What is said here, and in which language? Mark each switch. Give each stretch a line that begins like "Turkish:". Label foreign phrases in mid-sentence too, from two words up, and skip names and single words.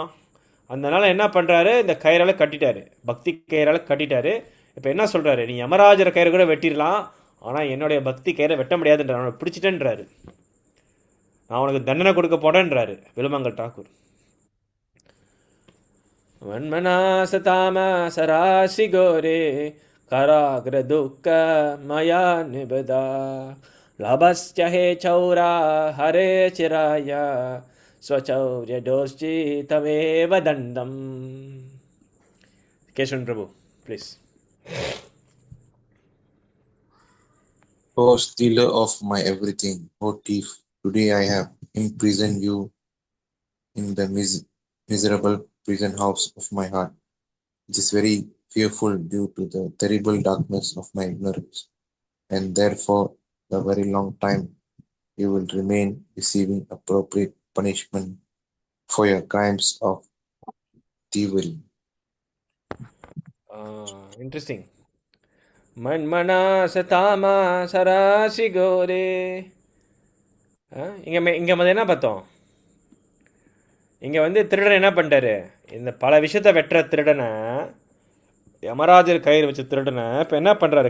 Tamil: அதனால் என்ன பண்ணுறாரு, இந்த கயிறால் கட்டிட்டாரு, பக்தி கயிறால் கட்டிட்டாரு. இப்போ என்ன சொல்கிறாரு, நீ யமராஜர் கயிறு கூட வெட்டிடலாம், ஆனால் என்னுடைய பக்தி கயிறை வெட்ட முடியாதுன்றார். அவனை பிடிச்சிட்டேன்றாரு, நான் உனக்கு தண்டனை கொடுக்க போடேன்றாரு விலுமங்கல் டாக்கூர்.
Sanskrit: मन्मनासतामसराशि घोरे कराग्रदुःखमया निबधा लभश्च हे चौरा हरे चिराय स्वचौर्यदोश्चितमेव दण्डम्.
English: Keshavan Prabhu, please. O stealer of my everything, O thief, today I have imprisoned you in the miserable prison house of my heart. It is very fearful due to the terrible darkness of my ignorance, and therefore a very long time you will remain receiving appropriate punishment for your crimes of thievery. Interesting.
Sanskrit: मन्मनासतामसराशि घोरे.
Tamil: இங்கே வந்து என்ன பார்த்தோம்? இங்கே வந்து திருடன் என்ன பண்ணிட்டாரு? இந்த பல விஷயத்தை வெட்டுற திருடனை, யமராஜர் கயிறு வச்ச திருடனை இப்போ என்ன பண்ணுறாரு?